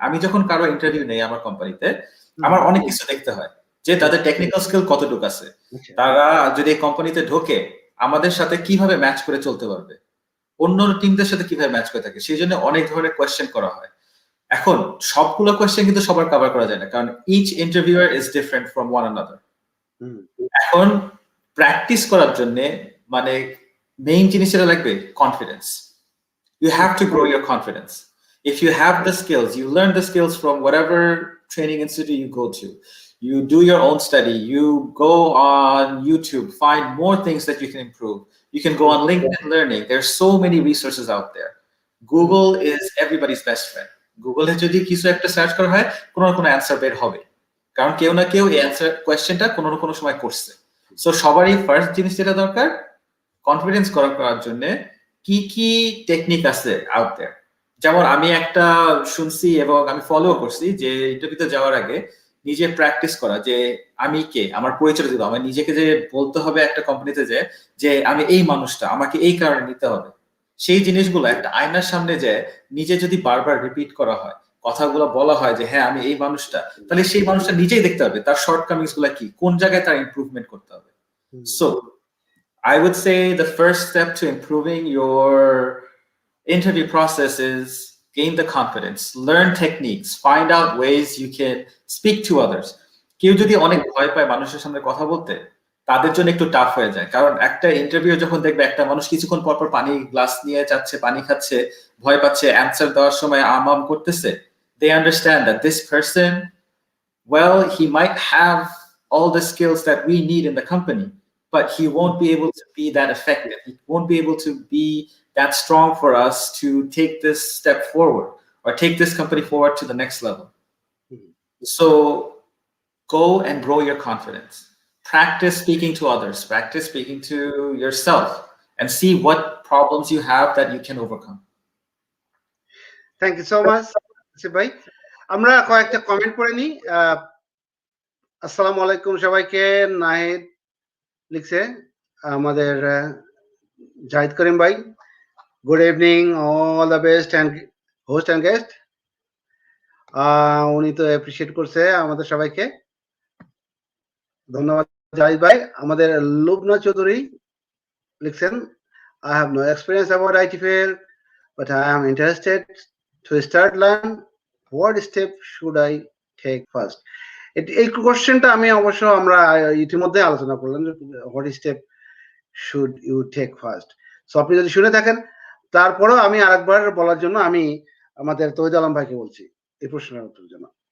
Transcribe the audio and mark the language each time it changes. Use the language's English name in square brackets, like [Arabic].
[Bangla] আমি যখন কারো ইন্টারভিউ নেই আমার কোম্পানিতে, আমার অনেক কিছু দেখতে হয় যে তাদের টেকনিক্যাল স্কিল কতটুকু আছে, তারা যদি এই কোম্পানিতে ঢোকে আমাদের সাথে কিভাবে ম্যাচ করে চলতে পারবে, অন্য টিমদের সাথে কিভাবে ম্যাচ করে থাকে, সেই জন্য অনেক ধরনের কোয়েশ্চেন করা হয়। এখন সবগুলো কোয়েশ্চেন কিন্তু সবার কভার করা যায় না, কারণ [English] Each interviewer is different from one another. [Bangla] এখন প্র্যাকটিস করার জন্য মানে মেইন জিনিস যেটা লাগবে confidence. [English] You have to grow your confidence. If you have the skills, you learn the skills from whatever training institute you go to. You do your own study. You go on YouTube, find more things that you can improve. You can go on LinkedIn Learning. There's so many resources out there. Google is everybody's best friend. [Bangla] Google এ যদি কিছু একটা search করা হয়, কোনো না কোনো answer বের হবে, কারণ কেউ না কেউ এই অ্যান্সার কোয়েশ্চেনটা কোনো না কোনো সময় করছে। সো সবারই ফার্স্ট জিনিস যেটা দরকার, কনফিডেন্স করার জন্য কি কি টেকনিক আছে [English] Out there. [Bangla] যেমন আমি একটা শুনছি এবং আমি ফলো করছি যে ইন্টারভিউতে যাওয়ার আগে নিজে প্র্যাকটিস করা, যে আমি কে, আমার পরিচয় দিতে হবে, নিজেকে যে বলতে হবে একটা কোম্পানিতে যে আমি এই মানুষটা, আমাকে এই কারণে নিতে হবে। সেই জিনিসগুলো একটা আয়নার সামনে যে নিজে যদি বারবার রিপিট করা হয়, কথাগুলো বলা হয় যে হ্যাঁ আমি এই মানুষটা, তাহলে সেই মানুষটা নিজেই দেখতে হবে তার শর্টকামিংস গুলা কি, কোন জায়গায় তার ইমপ্রুভমেন্ট করতে হবে। [English] So I would say the first step to improving your interview process is gain the confidence, learn techniques, find out ways you can speak to others. [Bangla] কেউ যদি অনেক ভয় পায় মানুষের সামনে কথা বলতে, তাদের জন্য একটু টাফ হয়ে যায়, কারণ একটা ইন্টারভিউ যখন দেখবে একটা মানুষ কিছুক্ষণ পর পর পানি গ্লাস নিয়ে যাচ্ছে, পানি খাচ্ছে, ভয় পাচ্ছে, অ্যান্সার দেওয়ার সময় আম করতেছে, [English] they understand that this person, well, he might have all the skills that we need in the company, but he won't be able to be that effective. He won't be able to be that strong for us to take this step forward or take this company forward to the next level. So go and grow your confidence. Practice speaking to others, practice speaking to yourself, and see what problems you have that you can overcome. Thank you so much [Bangla] Asif ভাই। আমরা কয়েকটা comment করে নিই। আসসালামু আলাইকুম সবাইকে। নাহিদ লিখছে, আমাদের জাহিদ করিম ভাই, [English] Good evening, all the best and host and guest. [Bangla] উনি তো অ্যাপ্রিসিয়েট করছে আমাদের সবাইকে, ধন্যবাদ জাহিদ ভাই। আমাদের লুবনা চৌধুরী লিখছেন, [English] I have no experience about IT field, but I am interested to start learn. What step should I take first? [Bangla] এই কোশ্চেনটা আমি অবশ্য আমরা ইতিমধ্যে আলোচনা করলাম, [English] What step should you take first. [Bangla] So আপনি যদি শুনে থাকেন, তারপরেও আমি আরেকবার বলার জন্য আমি আমাদের তহিদ আলম ভাইকে বলছি এই প্রশ্নের উত্তরের জন্য।